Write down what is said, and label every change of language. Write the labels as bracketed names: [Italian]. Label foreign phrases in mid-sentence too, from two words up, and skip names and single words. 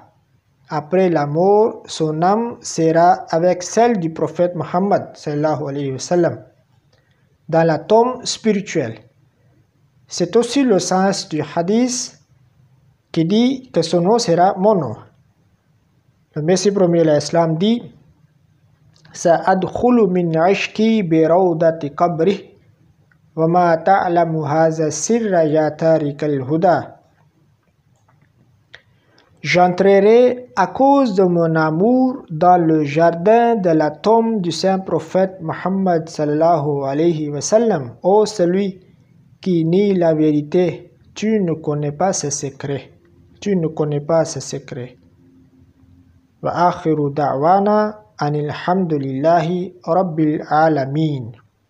[French] Après la mort, son âme sera avec celle du prophète Muhammad [Arabic] صلى الله عليه وسلم, [French] dans la tombe spirituelle. C'est aussi le sens du hadith qui dit que son nom sera mon nom. Le Messie premier l'Islam dit [Arabic] سأدخل من عشقي بروضة قبري وما تعلم هذا سرا يا تارك الهدى. [French] J'entrerai à cause de mon amour dans le jardin de la tombe du saint prophète Muhammad [Arabic] صلى الله عليه وسلم. [French] Ô celui qui nie la vérité, tu ne connais pas ses secrets. Tu ne connais pas ses secrets. [Arabic] وآخر دعوانا أن الحمد لله رب العالمين.